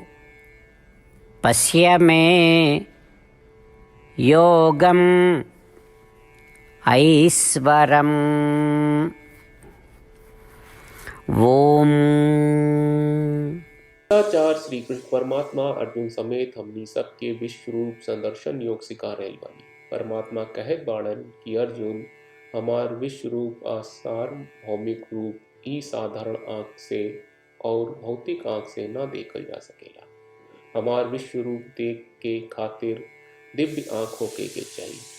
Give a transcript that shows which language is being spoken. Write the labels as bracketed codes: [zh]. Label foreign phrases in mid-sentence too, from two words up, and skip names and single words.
[sa] पश्य मे योगम् ऐश्वरम्। ओम। [bho] आचार्य श्री कृष्ण परमात्मा अर्जुन समेत हमनी सबके विश्व रूप संदर्शन योग सिखा रहल बानी। परमात्मा कहत बाड़न कि अर्जुन हमार विश्व रूप आसार भौमिक रूप ई साधारण आंख से और भौतिक आंख से ना देखल जा सकेला। हमार विश्व रूप देख के खातिर दिव्य आंख होके के चाहिए।